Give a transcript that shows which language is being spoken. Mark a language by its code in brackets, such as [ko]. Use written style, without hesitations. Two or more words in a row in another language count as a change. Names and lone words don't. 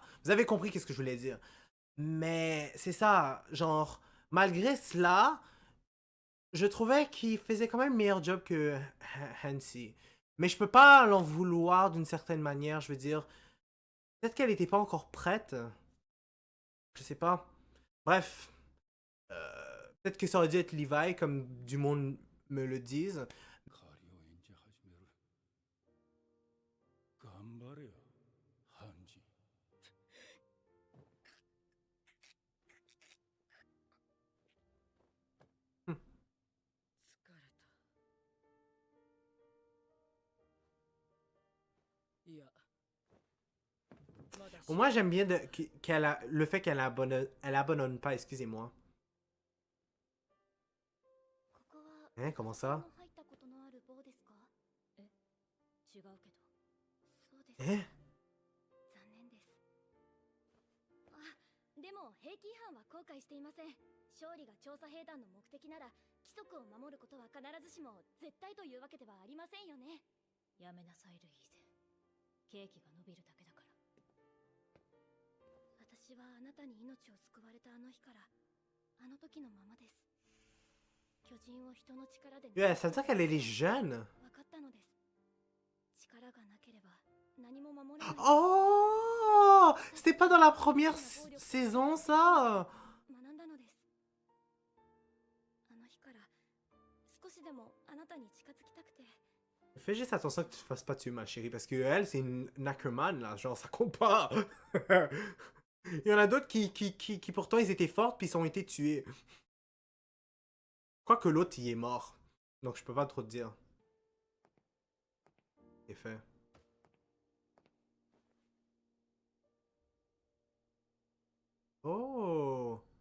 [fr] Vous avez compris qu'est-ce que je voulais dire. Mais c'est ça, genre, malgré cela, je trouvais qu'il faisait quand même meilleur job que Hansi. Mais je peux pas l'en vouloir d'une certaine manière, je veux dire. Peut-être qu'elle n'était pas encore prête. Je sais pas. Bref. Peut-être que ça aurait dû être Levi, comme du monde me le dise. [ja] 代わりを演じ始める。頑張れよ、ハンジ。疲れた。いや。 [fr] Au moins, j'aime bien le fait qu'elle abandonne pas, excusez-moi. Hein, comment ça? Hein? [ja] でも兵器違反は後悔していません。勝利が調査兵団の目的なら規則を守ることは必ずしも絶対というわけではありませんよね。やめなさいルイーゼ。刑期が伸びるだけだから。私はあなたに命を救われたあの日からあの時のままです。巨人を人の力で。 [fr] Ouais, ça veut dire qu'elle est jeune. [ja] 分かったのです。力がなければ何も守れない。 Oh! [fr] C'était pas dans la première saison, ça? [ja] 学んだのです。あの日から少しでもあなたに近づきたくて。 [fr] Fais juste attention que tu te fasses pas tuer, ma chérie, parce que elle, c'est une Ackerman, là, genre, ça compte pas. Il y en a d'autres qui pourtant, ils étaient fortes, puis ils ont été tués. Quoique l'autre, il est mort. Donc, je peux pas trop te dire. C'est fait. Oh!